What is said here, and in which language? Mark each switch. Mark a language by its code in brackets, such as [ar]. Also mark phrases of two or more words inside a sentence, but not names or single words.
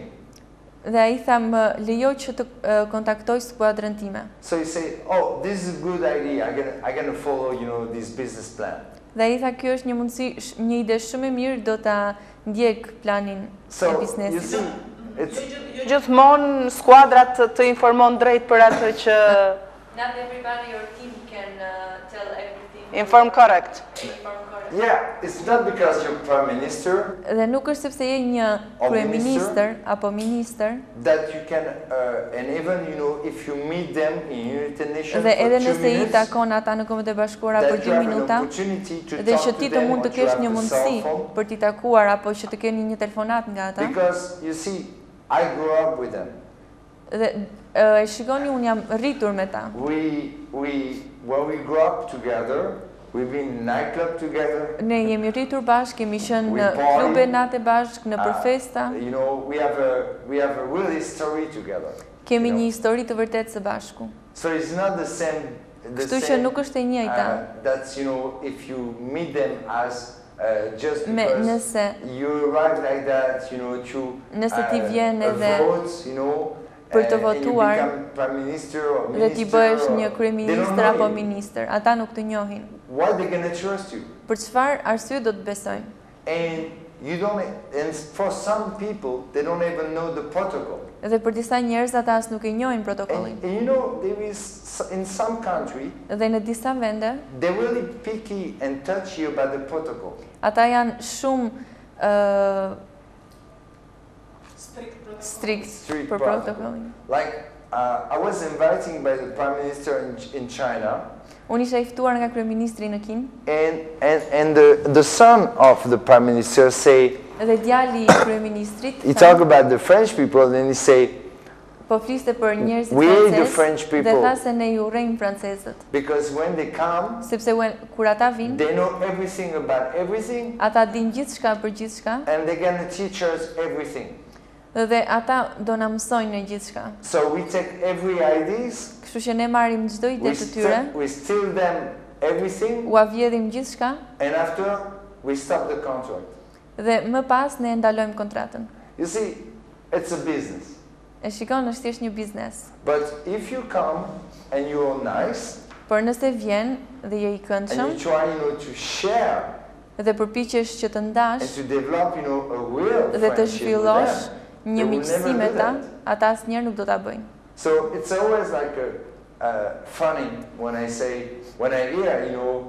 [sq] Dhe ai tha më lejo që të kontaktoj skuadrën time. [en] So he say, oh, this is a good idea. I'm gonna follow, you know, this business plan. [sq] Dhe ai tha kjo është një mundësi, një ide shumë e mirë, do ta ndjek planin e biznesit. Gjithmonë skuadrat të informon drejt për atë që [en] not everybody your team can tell everything. Inform correct. Yeah, it's not because you're prime minister. [sq] Dhe nuk është sepse je një kryeministër apo ministër. [en] That you can and even, you know, if you meet them in United Nations. [sq] Dhe edhe nëse I takon ata në Kombet e Bashkuara për 2 minuta, dhe që ti të mund të kesh një mundësi për t'i takuar apo që të keni një telefonat nga ata. [en] Because you see, I grew up with them. [sq] Dhe e shikoni, unë jam rritur me ta. [en] When we grew up together, we've been in nightclub together. [sq] Ne jemi rritur bashkë, kemi qenë në klube natë bashkë, në përfesta. [en] You know, we have a real history together. [sq] Kemi një histori të vërtetë së bashku. [en] So it's not the same. [sq] Kështu që nuk është e njëjta. [en] That's, you know, if you meet them as just because you arrive like that, you know, to [sq] nëse ti vjen edhe [en] votes, you know, [sq] për të votuar dhe ti bëhesh një kryeministër apo ministër, ata nuk të njohin. [en] Why they gonna trust you? [sq] Për çfarë arsye do të besojnë? [en] And for some people they don't even know the protocol. [sq] Dhe për disa njerëz ata as nuk e njohin protokollin. [en] And you know, there is in some country. [sq] Dhe në disa vende, [en] they really picky and touchy about the protocol. [sq] Ata janë shumë strict për protokollin. [en] Like I was invited by the prime minister in China. [sq] Unë isha I ftuar nga kryeministri në Kinë. [en] And the son of the prime minister say. [sq] Dhe djali I kryeministrit. [en] He talk about the French people and he say. [sq] Po fliste për njerëzit francezë dhe tha se ne I urrejmë francezët. [en] Because when they come, [sq] sepse kur ata vinë, [en] they know everything about everything. [sq] Ata dinë gjithçka për gjithçka. [en] And they're gonna teach us everything. [sq] Dhe ata do na mësojnë gjithçka. [en] So we take every ideas. [sq] Kështu që ne marrim çdo ide të tyre. [en] We steal them everything. [sq] U avjedhim gjithçka. [en] And after we stop the contract. [sq] Dhe më pas ne ndalojmë kontratën. [en] You see, it's a business. [sq] E shikon, është thjesht një biznes. [en] But if you come and you are nice. [sq] Por nëse vjen dhe je I këndshëm. [en] And you try, you know, to share. [sq] Dhe përpiqesh që të ndash. [en] And to develop, you know, a real [sq] dhe të zhvillosh një miqësi me ta, ata asnjëherë nuk do ta bëjnë. [en] So it's always like funny when I hear, you know,